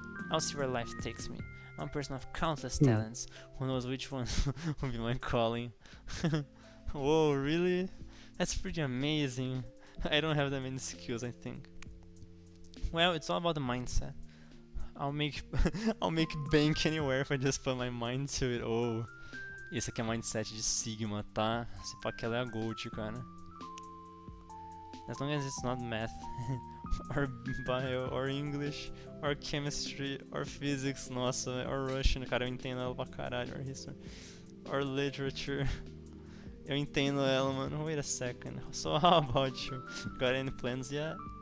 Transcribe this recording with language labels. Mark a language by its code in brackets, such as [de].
[en] I'll see where life takes me. I'm a person of countless talents. Who knows which one will be my calling? Whoa, really? That's pretty amazing. I don't have that many skills, I think. Well, it's all about the mindset. I'll make bank anywhere if I just put my mind to it. [pt] Oh, esse aqui é mindset de Sigma, tá? Se pá que ela é a Gold, cara. [en] As long as it's not math, or bio, or English, or chemistry, or physics, [pt] nossa, [en] or Russian, [pt] cara, eu entendo ela pra caralho, [en] or history, or literature. [pt] Eu entendo ela, mano. [en] Wait a second. So how about you? Got any plans yet?